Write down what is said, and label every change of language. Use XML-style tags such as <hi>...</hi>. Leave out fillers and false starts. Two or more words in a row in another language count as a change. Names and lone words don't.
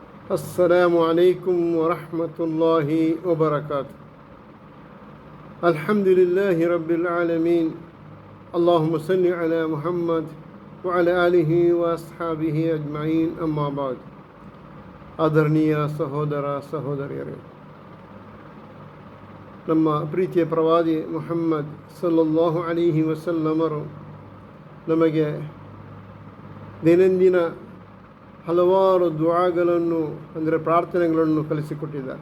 <ar>السلام عليكم ورحمة الله وبركاته. الحمد لله رب العالمين. اللهم صل على محمد وعلى آله وأصحابه أجمعين. أما بعد.</ar> <kn>ಆದರಣೀಯ ಸಹೋದರ ಸಹೋದರಿಯರೇ, ನಮ್ಮ ಪ್ರೀತಿಯ ಪ್ರವಾದಿ ಮುಹಮ್ಮದ್</kn> <ar>صلى الله عليه وسلم</ar> <kn>ನಮಗೆ ದೈನಂದಿನ ಹಲವಾರು ದುಆಗಳನ್ನು ಅಂದರೆ ಪ್ರಾರ್ಥನೆಗಳನ್ನು ಕಲಿಸಿಕೊಟ್ಟಿದ್ದಾರೆ.</kn>